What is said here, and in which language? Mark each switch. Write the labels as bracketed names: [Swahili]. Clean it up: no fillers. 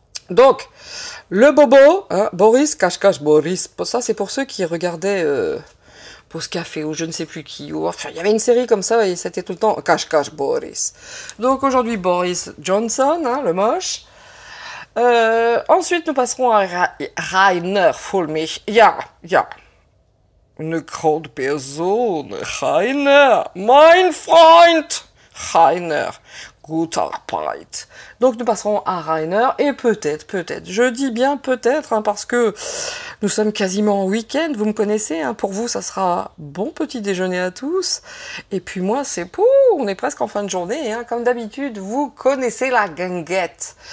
[French] Donc, le bobo, hein, Boris, cache-cache Boris, ça c'est pour ceux qui regardaient Pause Café ou je ne sais plus qui, ou enfin il y avait une série comme ça et c'était tout le temps cache-cache Boris. Donc aujourd'hui Boris Johnson, hein, le moche. Ensuite nous passerons à Rainer Fulmich. [German] Ja, eine grande Person, Rainer, mein Freund, Rainer. Gute Arbeit. [French] Donc nous passerons à Rainer et peut-être, je dis bien peut-être, hein, parce que nous sommes quasiment en week-end, vous me connaissez, hein, pour vous ça sera bon petit déjeuner à tous, et puis moi c'est pour, on est presque en fin de journée, hein, comme d'habitude, vous connaissez la guinguette.